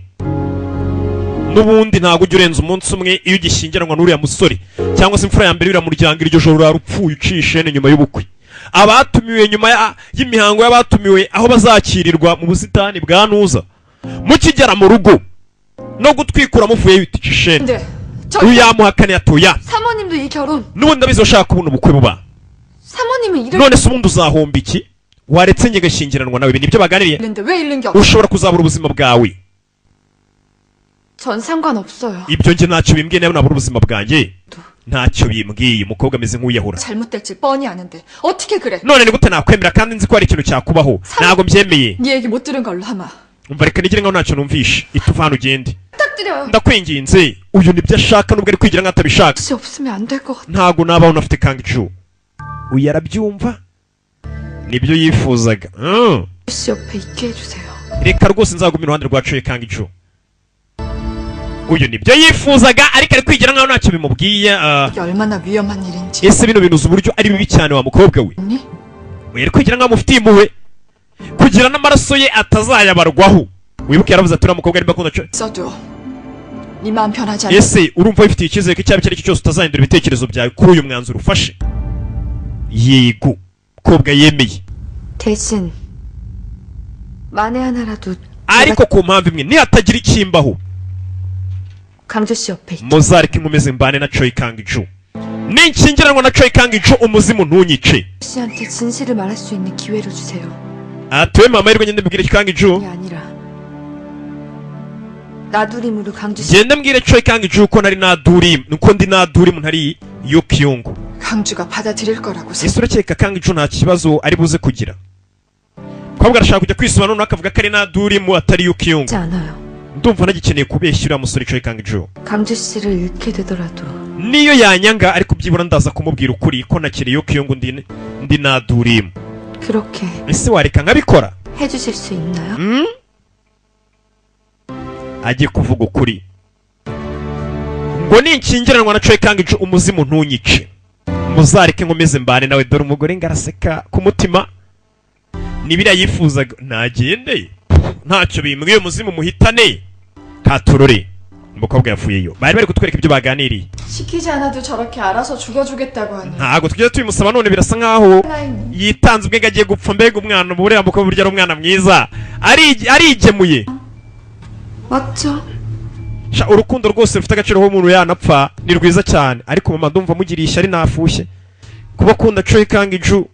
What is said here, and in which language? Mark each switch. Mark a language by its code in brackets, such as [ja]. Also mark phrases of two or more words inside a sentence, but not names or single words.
[rw] n'ubundi ntabwo ujya urenza umunsi umwe iyo ugishyingiranwa n'uriya musore cyangwa se imfura ya mbere y'uriya muryango iryo joro urara upfuye uciye ishene nyuma y'ubukwe. abatumiwe nyuma y'imihango y'abatumiwe aho bazakirirwa mu busitani bwa Nuza mukigera mu rugo no gutwikura muvuye yitice ishene. [ko] 근데 [rw] uyu [ko] 저 [rw] yamuhakane atoya. [ko] 사모님도 이 결혼. [rw] n'ubundi ndabizi bashaka kubona ubukwe buba. [ko] 사모님은 이럴 [rw] none se ubundi uzahomba iki waretse njye gashyingiranwa nawe. ibi nibyo baganiriye. [ko] 있는데 왜 잃는 게 없어? [rw] ushobora kuzabura ubuzima bwawe. [ko] 전 상관없어요. [rw] ibyo njye ntacyo bimbwiye nawe nabura ubuzima bwanjye ntacyo bimbwiye. umukobwa ameze nk'uyahura. [ko] 잘못될지 뻔히 아는데 어떻게 그래? [rw] none ni gute nakwemera kandi nzi ko hari ikintu cyakubaho. ntabwo mbyemeye. [ko] 네 얘기 못 들은 걸로 하마. [rw] umva reka nigire nkaho ntacyo numvishe. ituva hano ugende. [ko] 부탁드려요. [rw] ndakwinginze uyu nibyo ashaka nubwo ari kwigira nkaho atabishaka. [ko] 혹시 없으면 안 될 것 같아. [rw] ntabwo nabaho unafite Kang-ju. uyu arabyumva nibyo yifuzaga. [ko] 씨 옆에 있게 해주세요. [rw] reka rwose nzaguma iruhande rwa Choi Kang-ju. uyu nibyo yifuzaga ariko ari kwigira nkaho ntacyo bimubwiye. [ko] 이게 얼마나 위험한 일인지. [rw] ese bino bintu uzi uburyo ari bibi cyane wa mukobwa we. [ko] 언니? [rw] we ari kwigira nkaho amufitiye impuhwe kugira n'amaraso ye atazayabarwaho. wibuke yaravuze ati uriya mukobwa arimo akunda Choi. [ko] 써도 네 마음 변하지 않아. [rw] ese urumva wifitiye icyizere ko icyo ari cyo cyose utazahindura ibitekerezo byawe kuri uyu mwanzuro ufashe. yego mukobwa yemeye [ko] 대신 만에 하나라도 [rw] ariko ku mpamvu imwe nihatagira ikimbaho [ko] 강주 씨 옆에 있. [rw] muzareke nkomeze mbane na Choi Kang-ju. ninkingiranwa na Choi Kang-ju umuzimu ntunyice. [ko] 씨한테 진실을 말할 수 있는 기회를 주세요. [rw] atuwe mama yirwa ngende mbwire Kang-ju. [ko] 그게 아니라 나두림으로 강주 씨. [rw] genda mbwire Choi Kang-ju ko nari Nadurim nuko ndi Nadurim ntari Yoo Kyung. [ko] 강주가 받아들일 거라고 생각. [rw] ese urakeka Kang-ju nta kibazo ari buze kugira. mukobwa arashaka kujya kwisobanura noneho akavuga ko ari Nadurim atari Yoo Kyung. [ko] 하지 않아요. [rw] ndumva nagikeneye kubeshya uriya musore Choi Kang-ju. [ko] 강주 씨를 잃게 되더라도 [rw] niyo yanyanga ariko byibura ndaza kumubwira ukuri ko nakiri Yoo Kyung ndi Nadurim. [ko] 그렇게 [rw] ese wareka nkabikora. [ko] 해주실 수 있나요? [rw] agiye kuvuga ukuri ngo ninkingiranwa na Choi Kang-ju umuzimu ntunyice. muzareke nkomeze mbane nawe. dore umugore ngaraseka ku mutima nibiriya yifuzaga. nagende ntacyo bimbwiye umuzimu muhitane. Katorore umukobwa yavuyeyo. bari bari kutwereka ibyo baganiriye. [ko] 시키지 않아도 저렇게 알아서 죽여주겠다고 하니. [rw] ntabwo tugeze tubimusaba none birasa nkaho yitanze ubwe agiye gupfa. mbega umwana ubu uriya mukobwa burya ari umwana mwiza arigemuye. [ko] 맞죠? [rw] urukundo rwose rufite agaciro aho umuntu yanapfa ni rwiza cyane. ariko mama ndumva mugiriye ishyari nafushye kuba akunda Choi Kang-ju.